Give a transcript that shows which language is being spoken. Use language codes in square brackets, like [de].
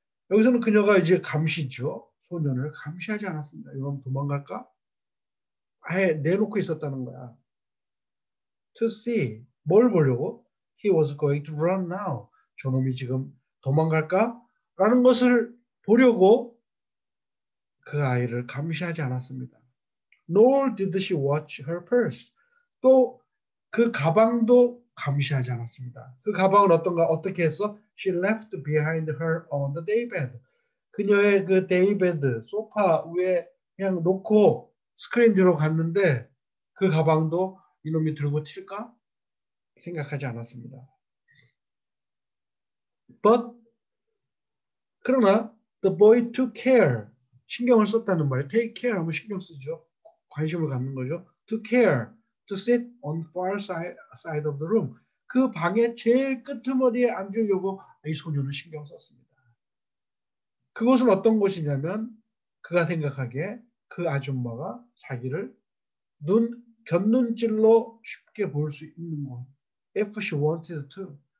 [ko] 여기서는 그녀가 이제 감시죠. 소년을 감시하지 않았습니다. 이건 도망갈까? 아예 내놓고 있었다는 거야. [en] To see. [ko] 뭘 보려고? [en] He was going to run now. [ko] 저놈이 지금 도망갈까? 라는 것을 보려고 그 아이를 감시하지 않았습니다. [en] Nor did she watch her purse. [ko] 또 그 가방도 감시하지 않았습니다. 그 가방은 어떻게 했어? [en] She left behind her on the daybed. [ko] 그녀의 그 데이베드 소파 위에 그냥 놓고 스크린 뒤로 갔는데 그 가방도 이놈이 들고 튈까? 생각하지 않았습니다. [en] But [ko] 그러나 [en] the boy took care. [ko] 신경을 썼다는 말이에요. [en] take care [ko] 하면 신경 쓰죠. 관심을 갖는 거죠. [en] to care. to sit on the far side of the room. [ko] 그 방의 제일 끄트머리에 앉으려고 이 소녀는 신경 썼습니다. 그것은 어떤 곳이냐면 그가 생각하기에 그 아줌마가 자기를 곁눈질로 쉽게 볼 수 있는 곳. [en] If she wanted to.